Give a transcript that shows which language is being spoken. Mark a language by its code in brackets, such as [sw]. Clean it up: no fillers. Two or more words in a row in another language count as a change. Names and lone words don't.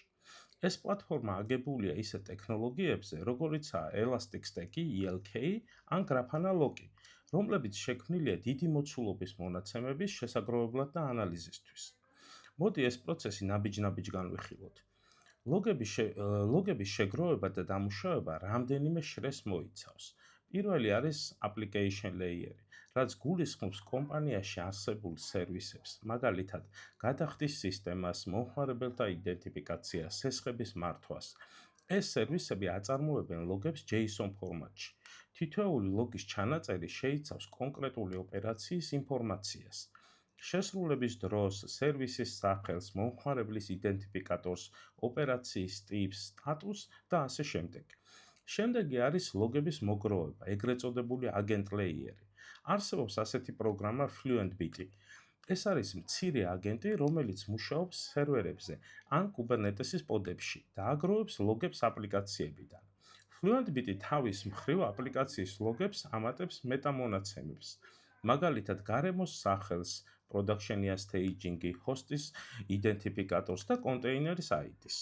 [ka] ეს პლატფორმა აგებულია ისეთ ტექნოლოგიებზე, როგორიცაა Elasticstack, ELK ან Grafana Logi, რომლებიც შექმნილია დიდი მოცულობის მონაცემების შესაგროვებლად და ანალიზისთვის. მოდი ეს პროცესი ნაბიჯ-ნაბიჯ განვიხილოთ. ლოგების შეგროვება და დამუშავება რამდენიმე შრეს მოიცავს. პირველი არის [en] application layer-ი, [ka] რაც გულისხმობს კომპანიაში არსებულ სერვისებს, მაგალითად, გადახდის სისტემას, მომხმარებელთა იდენტიფიკაციას, სესხების მართვას. ეს სერვისები აწარმოებენ ლოგებს JSON ფორმატში. თითოეული ლოგის ჩანაწერი შეიცავს კონკრეტული ოპერაციის ინფორმაციას. შესრულების დროს, სერვისის სახელს, მომხმარებლის იდენტიფიკატორს, ოპერაციის ტიპს, სტატუსს და ასე შემდეგ. შემდეგი არის ლოგების მოგროვება, ეგრეთ წოდებული [en] agent layer-ი. [ka] არსებობს ასეთი პროგრამა FluentBit. ეს არის მცირე აგენტი, რომელიც მუშაობს სერვერებზე ან Kubernetes-ის პოდებში და აგროვებს ლოგებს აპლიკაციებიდან. FluentBit თავის მხრივ აპლიკაციის ლოგებს ამატებს მეტამონაცემებს, მაგალითად გარემოს სახელს, production-ია staging-ი, host-ის იდენტიფიკატორს და კონტეინერის ID-ს.